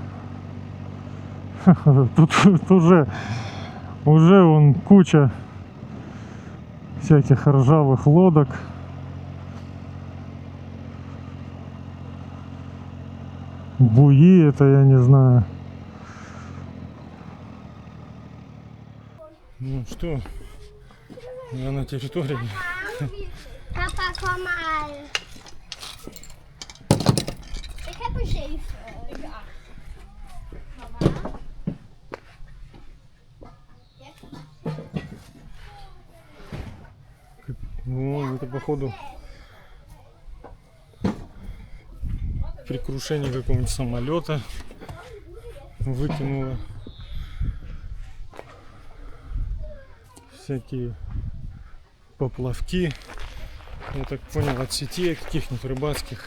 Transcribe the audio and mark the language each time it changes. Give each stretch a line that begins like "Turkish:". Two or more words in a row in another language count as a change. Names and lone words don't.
Russian: Тут уже вон куча всяких ржавых лодок. Буи, это я не знаю. Ну что, я на территории.
Dutch: Papa, kom maar. Ik heb er 7. Ik heb 8. Mama.
Russian: Ну, это походу при крушении какого-нибудь самолета выкинуло всякие поплавки, я так понял, от сетей каких-нибудь рыбацких.